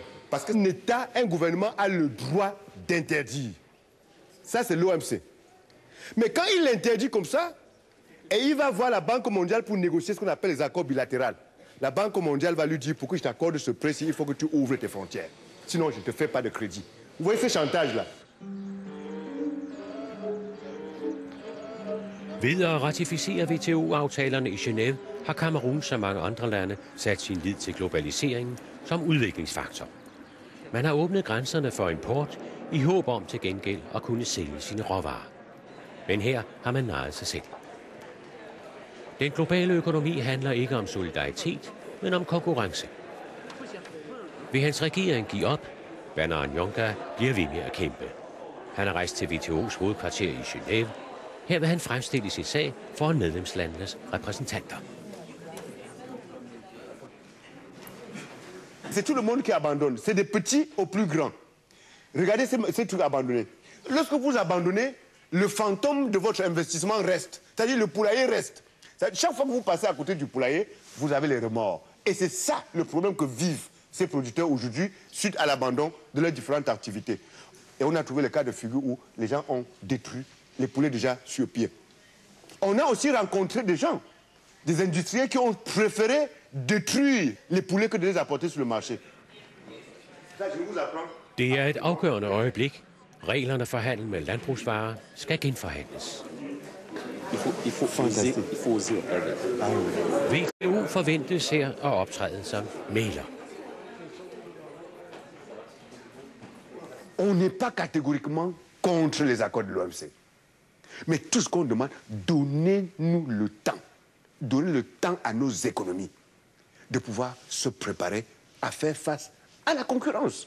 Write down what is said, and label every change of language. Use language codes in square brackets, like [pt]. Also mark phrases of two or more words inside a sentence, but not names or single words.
[fr] Parce qu'un État, un gouvernement a le droit d'interdire. Ça, c'est l'OMC. Mais quand il l'interdit comme ça, et il va voir la Banque mondiale pour négocier ce qu'on appelle les accords bilatéraux, la Banque mondiale va lui dire, pour que je t'accorde ce prix, il faut que tu ouvres tes frontières. Sinon, je ne te fais pas de crédit. Vous voyez ce chantage-là? [da] Ved at ratificere WTO-aftalerne i Genève har Kamerun som mange andre lande sat sin lid til globaliseringen som udviklingsfaktor. Man har åbnet grænserne for import i håb om til gengæld at kunne sælge sine råvarer. Men her har man narret sig selv. Den globale økonomi handler ikke om solidaritet, men om konkurrence. Vil hans regering give op? Baner Nyonga bliver ved med at kæmpe. Han er rejst til WTO's hovedkvarter i Genève. Her vil han fremstille sin sag foran medlemslandenes repræsentanter. [fr] C'est tout le monde qui abandonne. C'est des petits aux plus grands. Regardez ces trucs abandonnés. Lorsque vous abandonnez, le fantôme de votre investissement reste. C'est-à-dire le poulailler reste. Chaque fois que vous passez à côté du poulailler, vous avez les remords. Et c'est ça le problème que vivent ces producteurs aujourd'hui suite à l'abandon de leurs différentes activités. Et on a trouvé le cas de figure où les gens ont détruit les poulets déjà sur pied. On a aussi rencontré des gens, des industriels qui ont préféré détruire les poulets que de les apporter sur le marché. Ça, je vous apprends. [da] Det er et afgørende øjeblik. Reglerne for handel med landbrugsvarer skal genforhandles. [fr] Il faut oser. [da] WTO forventes her at optræde som mægler. [fr] On n'est pas catégoriquement contre les accords de l'OMC. Mais tout ce qu'on demande, donnez-nous le temps. Donnez le temps à nos économies de pouvoir se préparer à faire face à la concurrence.